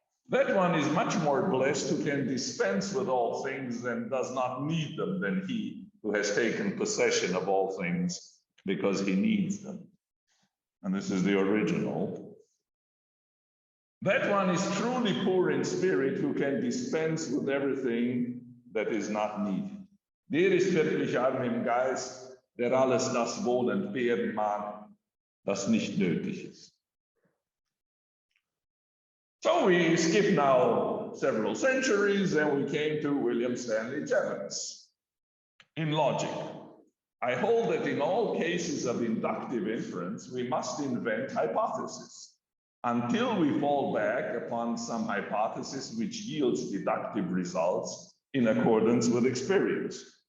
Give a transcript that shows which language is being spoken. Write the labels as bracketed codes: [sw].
[en] That one is much more blessed who can dispense with all things and does not need them than he who has taken possession of all things because he needs them. And this is the original. That one is truly poor in spirit who can dispense with everything that is not needed. [de] Der ist wirklich arm im Geist, der alles das wohl entbehren mag, das nicht nötig ist. [en] So we skip now several centuries and we came to William Stanley Jevons. In logic, I hold that in all cases of inductive inference, we must invent hypotheses until we fall back upon some hypothesis which yields deductive results in accordance with experience.